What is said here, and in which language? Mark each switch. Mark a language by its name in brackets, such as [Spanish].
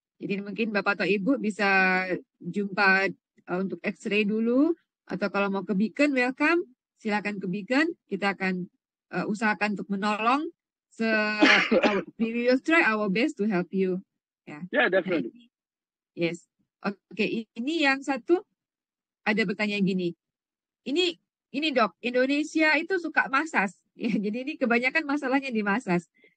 [Indonesian] Jadi mungkin Bapak atau Ibu bisa jumpa untuk X-ray dulu, atau kalau mau ke Beacon, welcome. Silakan ke Beacon. Kita akan usahakan untuk menolong. [English] We will try our best to help you. Yeah, definitely. Yes. [Indonesian] Oke, ini yang satu ada bertanya gini. Ini Dok, Indonesia itu suka masas. Ya, jadi ini kebanyakan masalahnya di masas.